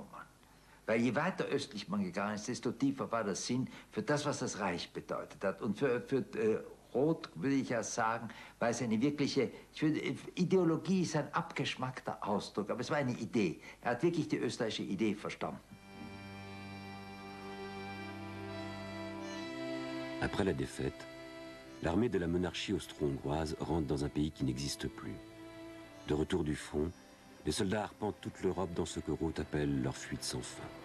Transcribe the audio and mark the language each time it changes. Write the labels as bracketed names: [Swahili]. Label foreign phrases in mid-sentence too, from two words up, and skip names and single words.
[German] Weil je weiter östlich man gegangen ist, desto tiefer war der Sinn für das, was das Reich bedeutet hat. Und für Roth würde ich ja sagen, war es eine wirkliche, Ideologie ist ein abgeschmackter Ausdruck, aber es war eine Idee. Er hat wirklich die österreichische Idee verstanden. [French] Après la défaite, l'armée de la monarchie austro-hongroise rentre dans un pays qui n'existe plus. De retour du front, les soldats arpentent toute l'Europe dans ce que Roth appelle leur fuite sans fin.